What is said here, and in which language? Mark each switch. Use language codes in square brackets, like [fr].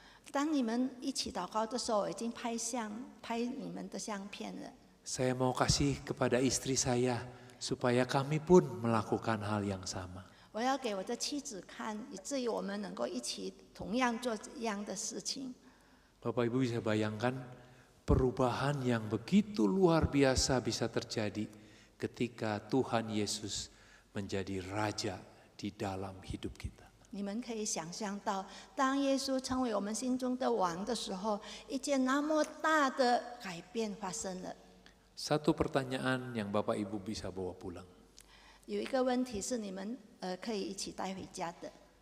[zh] 当你们一起祷告的时候，我已经拍你们的相片了。 [id] Saya mau kasih kepada istri saya supaya kami pun melakukan hal yang sama. [zh] 我要给我的妻子看，以至于我们能够一起同样做一样的事情。” [id] Bapak Ibu bisa bayangkan perubahan yang begitu luar biasa bisa terjadi ketika Tuhan Yesus menjadi Raja di dalam hidup kita. [zh] 你们可以想象到，当耶稣成为我们心中的王的时候，一件那么大的改变发生了。 [id] Satu pertanyaan yang Bapak Ibu bisa bawa pulang. [zh] 有一个问题是你们可以一起带回家的。